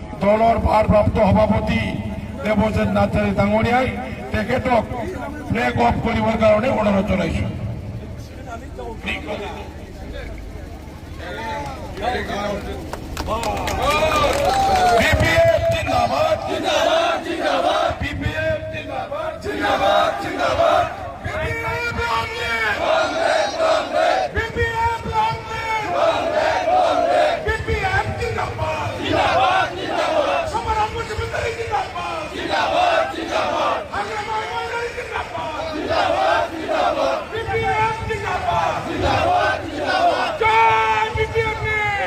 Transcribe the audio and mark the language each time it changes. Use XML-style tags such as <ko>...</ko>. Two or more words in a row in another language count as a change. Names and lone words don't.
<as>দলৰ ভাৰপ্ৰাপ্ত সভাপতি দেৱজিৎ নাৰ্জাৰী ডাঙৰীয়াই তেখেতক</as> <en>flag off</en> <as>কৰিবৰ কাৰণে অনুৰোধ জনাইছো। BPF জিন্দাবাদ জিন্দাবাদ জিন্দাবাদ BPF জিন্দাবাদ জিন্দাবাদ জিন্দাবাদ BPF কংগ্রেস কংগ্রেস কংগ্রেস BPF কংগ্রেস কংগ্রেস কংগ্রেস BPF জিন্দাবাদ জিন্দাবাদ জিন্দাবাদ সমারাম মুখ্যমন্ত্রী জিন্দাবাদ জিন্দাবাদ জিন্দাবাদ আগ্রামাই মন্ত্রী জিন্দাবাদ জিন্দাবাদ জিন্দাবাদ BPF জিন্দাবাদ জিন্দাবাদ জিন্দাবাদ জয় BPF নে</as>